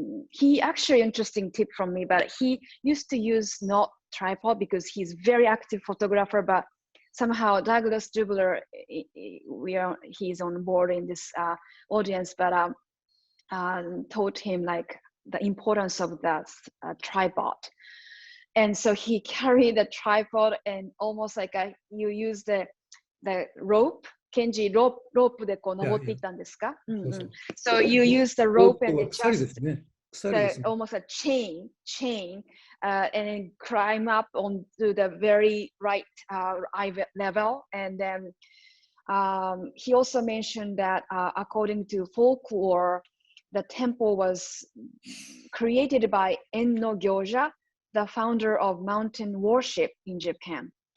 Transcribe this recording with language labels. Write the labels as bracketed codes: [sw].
[en] He actually, interesting tip from me, but he used to use not tripod because he's very active photographer, but somehow Douglas Dubler, he's on board in this audience, but taught him like the importance of that tripod. And so he carried the tripod and almost like you use the rope. [ja] Kenji, rope でこう登っていったんですか? [en] So you use the rope and just almost a chain, and then climb up onto the very right eye level. And then he also mentioned that according to folklore, the temple was created by Enno Gyoja, the founder of mountain worship in Japan.